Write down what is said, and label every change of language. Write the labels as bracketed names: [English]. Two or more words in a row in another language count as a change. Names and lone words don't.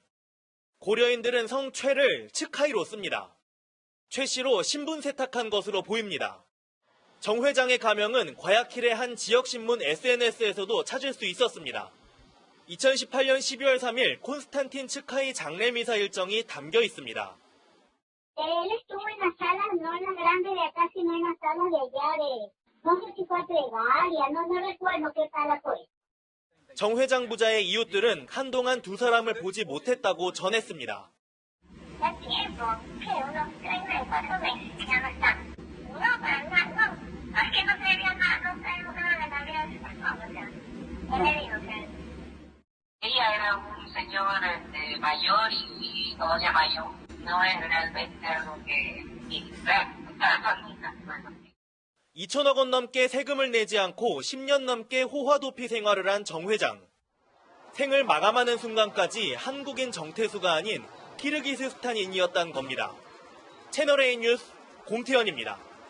[Korean] 고려인들은 성 최를 츠카이로 씁니다. 최 씨로 신분 세탁한 것으로 보입니다. 정 회장의 가명은 과야킬의 한 지역신문 SNS에서도 찾을 수 있었습니다. 2018년 12월 3일 콘스탄틴 츠카이 장례 미사 일정이 담겨 있습니다. [Spanish] Él estuvo en las salas, no en las grandes de acá, sino en las salas de allá de, no sé si fue plegaria, no recuerdo qué sala fue. [Korean] 정 회장 부자의 이웃들은 한동안 두 사람을 보지 못했다고 전했습니다. [Spanish] Ella era un señor mayor y doña mayor, no es realmente algo que está [Korean] 2천억 원 넘게 세금을 내지 않고 10년 넘게 호화 도피 생활을 한 정 회장. 생을 마감하는 순간까지 한국인 정태수가 아닌 키르기스스탄인이었다는 겁니다. 채널A 뉴스 공태현입니다.